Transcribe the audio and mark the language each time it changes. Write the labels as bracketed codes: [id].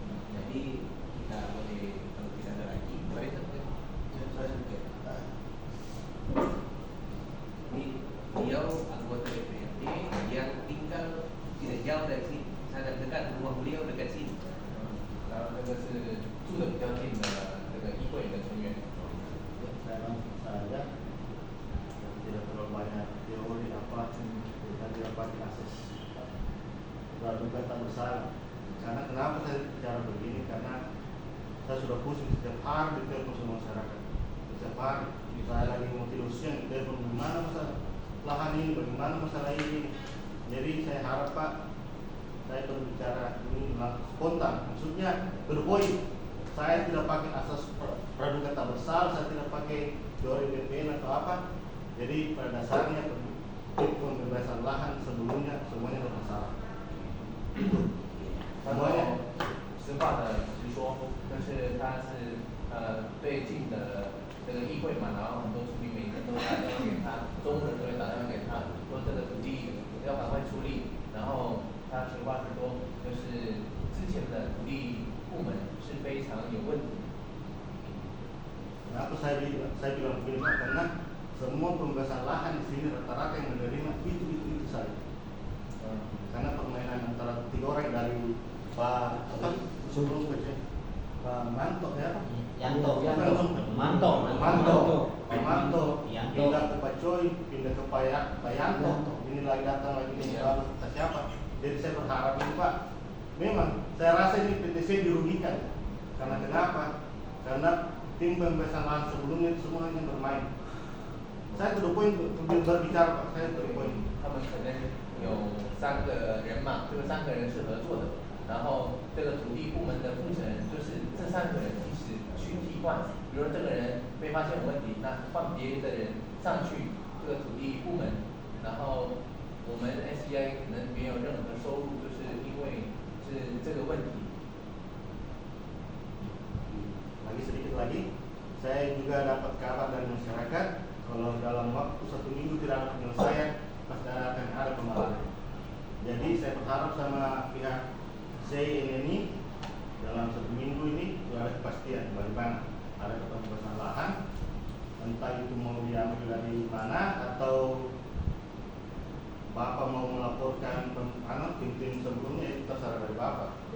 [id] Jadi kita boleh kalau tidak ada lagi, mari saya ini beliau anggota DPRD yang tinggal tidak jauh dari sini, sangat dekat, rumah beliau dekat sini. [zh] 然后这个是住的比较近的这个议会的成员。 [id] Saya langsung saja, tidak terlalu banyak teori apa, kita tidak pakai akses praduga tak bersalah. Karena kenapa saya bicara begini? Karena saya sudah pusing setiap hari ditelepon sama masyarakat. Setiap hari saya lagi mau tidur siang ditelepon bagaimana masalah lahan ini, bagaimana masalah ini. Jadi saya harap Pak, saya berbicara ini spontan. Maksudnya berpoin. Saya tidak pakai asas praduga tak bersalah, saya tidak pakai teori BPN atau apa. Jadi pada dasarnya pembebasan lahan sebelumnya semuanya bermasalah. [zh] 然后实话的实说，就是他是最近的这个议会嘛，然后很多处理每天都打电话给他，中午的时候也打电话给他，说这个土地要赶快处理。然后他实话实说，就是之前的土地部门是非常有问题。 [id] Kenapa saya bilang begini Pak? Karena semua pembebasan lahan di sini rata-rata yang menerima itu saja. Karena permainan antara 3 orang dari Pak sebelum kerja Pak Manto ya Pak? Yanto, Manto, Yanto. pindah ke Pak Coy, pindah ke Pak Yanto, ini lagi datang lagi ini baru siapa? Jadi saya berharap ini Pak, memang saya rasa ini PTC dirugikan. Karena kenapa? Karena tim pembebasan lahan sebelumnya itu semua hanya bermain. Saya [en] to the point [id] berbicara Pak, saya to the point. [zh] 他们可能有3个人嘛，这个3个人是合作的，然后这个土地部门的负责人就是这3个人一起去替换，比如说这个人被发现有问题，那换别的人上去这个土地部门，然后我们 SCI 可能没有任何收入，就是因为是这个问题。 [id] Lagi sedikit lagi, saya juga dapat kabar dari masyarakat kalau dalam waktu 1 minggu tidak ada penyelesaian, pasti akan ada pemalangan. Jadi saya berharap sama pihak CIN ini dalam 1 minggu ini sudah ada kepastian bagaimana ada pembebasan lahan, entah itu mau diambil dari mana atau Bapak mau melaporkan tim-tim sebelumnya itu terserah dari Bapak.